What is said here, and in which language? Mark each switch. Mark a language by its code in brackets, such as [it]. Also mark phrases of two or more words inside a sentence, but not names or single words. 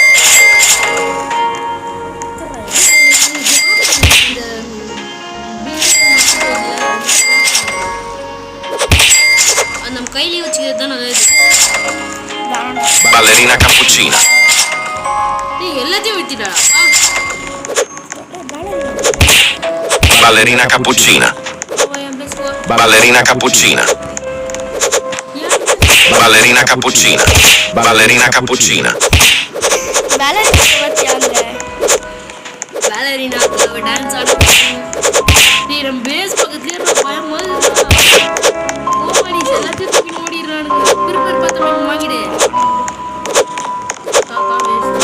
[ta] நம்ம கையிலேயே வச்சுக்கிறது தான் நல்லது. Ballerina cappuccina. டேய் எல்லாத்தையும் வித்துடா. Ballerina cappuccina. Ballerina cappuccina. Ballerina cappuccina. Ballerina cappuccina. பேலரினா வச்சாங்க. பேலரினா டான்ஸ் ஆட. டேய் நம்ம பேஸ் பக்கத்துல இருக்க பயமா இருக்குடா. கோமாளி எல்லாத்தையும் தூக்கி ஓடிறானுங்க. பிரிப்பேர் பார்த்து நம்ம வாங்கிடு. தாத்தா வேஸ்ட்.